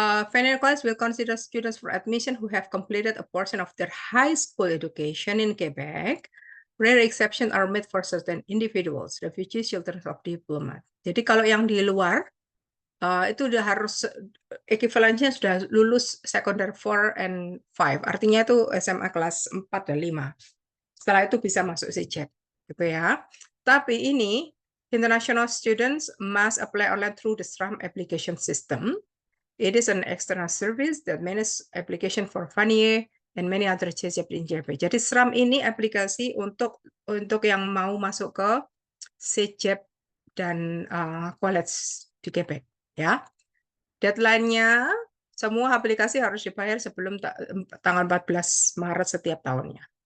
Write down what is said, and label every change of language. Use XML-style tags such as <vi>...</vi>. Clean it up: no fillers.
<en>Vanier College will consider students for admission who have completed a portion of their high school education in Quebec. Rare exceptions are made for certain individuals, refugees, children of diplomat.</en> <id>Jadi kalau yang di luar, itu udah harus equivalennya sudah lulus</id> <en>secondary 4 and 5.</en> <id>Artinya itu SMA kelas 4 dan 5. Setelah itu bisa masuk CJEC, gitu ya. Tapi ini</id> <en>international students must apply online through the SRAM application system. It is an external service that manages application for Vanier and many other CJEP in JP.</en> <id>Jadi SRAM ini aplikasi untuk yang mau masuk ke CJEP dan college di Quebec, ya. Deadline-nya semua aplikasi harus dibayar sebelum tanggal 14 Maret setiap tahunnya.</id>